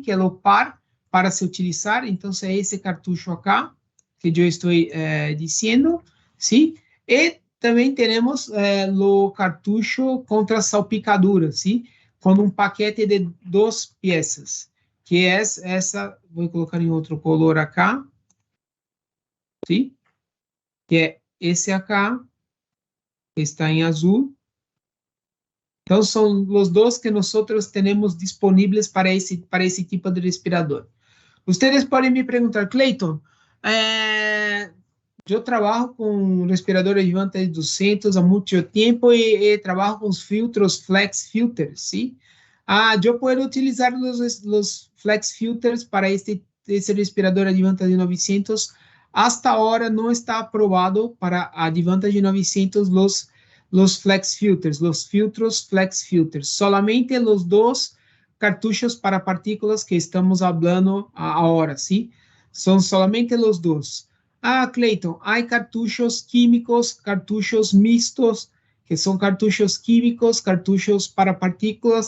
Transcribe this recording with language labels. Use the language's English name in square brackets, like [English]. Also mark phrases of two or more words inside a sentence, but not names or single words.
[Spanish] Que es el par para se utilizar. Entonces, ese cartucho acá que yo estoy diciendo, ¿sí? Y también tenemos lo cartucho contra salpicadura, ¿sí? Con un paquete de dos piezas, que es [Portuguese] essa, vou colocar em outro [Spanish] color acá, ¿sí? [Portuguese] Que é esse acá, que está em azul. Então, são os dois que nós temos disponíveis para esse tipo de respirador. Ustedes podem me perguntar, Clayton, eu trabalho com respiradores Advanta 200 há muito tempo e trabalho com os filtros Flex Filters, ¿sí? Eu posso utilizar os Flex Filters para esse respirador Advanta de 900. [Spanish] Hasta ahora [Portuguese] não está aprovado para Advanta de 900 [Spanish] los Flex Filters, los filtros Flex Filters. [Portuguese] Solamente os dois cartuchos para partículas que [Spanish] estamos hablando ahora, ¿sí? Son solamente los dos. Clayton, hay cartuchos químicos, cartuchos mixtos, que son cartuchos químicos, cartuchos para partículas.